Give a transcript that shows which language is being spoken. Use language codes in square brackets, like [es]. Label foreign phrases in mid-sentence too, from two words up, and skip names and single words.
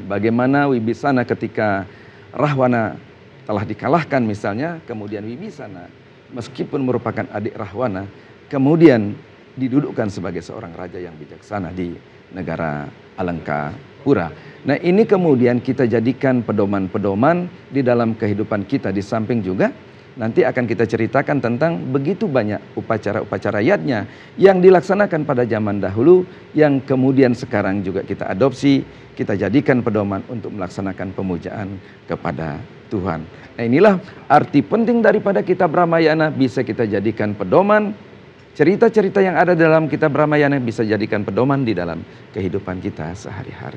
[id] Bagaimana Wibisana ketika Rahwana telah dikalahkan misalnya, kemudian Wibisana meskipun merupakan adik Rahwana, kemudian didudukkan sebagai seorang raja yang bijaksana di negara Alengkapura. Nah, ini kemudian kita jadikan pedoman-pedoman di dalam kehidupan kita. Di samping juga nanti akan kita ceritakan tentang begitu banyak upacara-upacara yadnya yang dilaksanakan pada zaman dahulu, yang kemudian sekarang juga kita adopsi, kita jadikan pedoman untuk melaksanakan pemujaan kepada Tuhan. Nah, inilah arti penting daripada kitab Ramayana, bisa kita jadikan pedoman. Cerita-cerita yang ada dalam kitab Ramayana bisa jadikan pedoman di dalam kehidupan kita sehari-hari.